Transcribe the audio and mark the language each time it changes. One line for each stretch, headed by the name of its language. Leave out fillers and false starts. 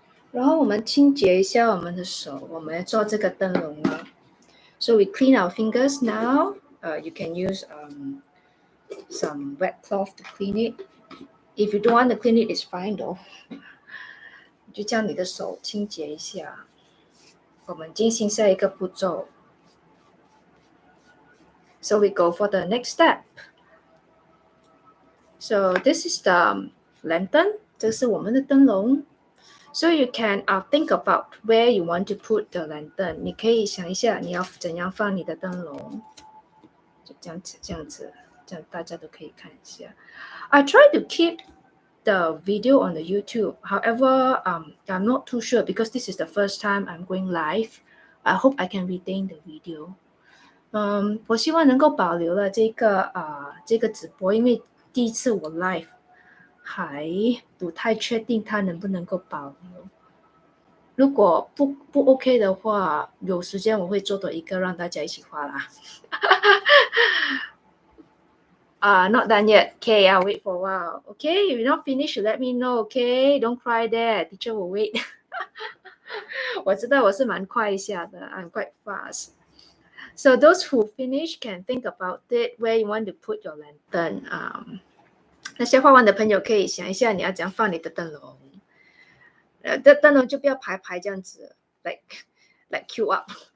Chinese: 然后我们清洁一下我们的手，我们做这个灯笼了。
English: So we clean our fingers now. You can use some wet cloth to clean it. If you don't want to clean it, it's fine though.
Chinese: 就将你的手清洁一下。我们进行下一个步骤。
English: So we go for the next step. So this is the lantern.
Chinese: 这是我们的灯笼。
English: So you can think about where you want to put the lantern.
Chinese: 你可以想一下你要怎样放你的灯笼。就这样子，这样大家都可以看一下。
English: I try to keep the video on the YouTube. However, I'm not too sure because this is the first time I'm going live. I hope I can retain the video.
Chinese: 我希望能够保留了这个直播，因为第一次我 live 还不太确定它能不能够保留。如果不 OK 的话，有时间我会做多一个让大家一起画啦。
English: Not done yet. Okay, I'll wait for a while. Okay, if you're not finished, let me know. Okay, don't cry there. Teacher will wait.
Chinese: 我知道我是蛮快一下的
English: I'm quite fast. So those who finish can think about it, where you want to put your lantern.
Chinese: 那些画完的朋友可以想一下你要怎样放你的灯笼。灯笼就不要排这样子
English: like queue up.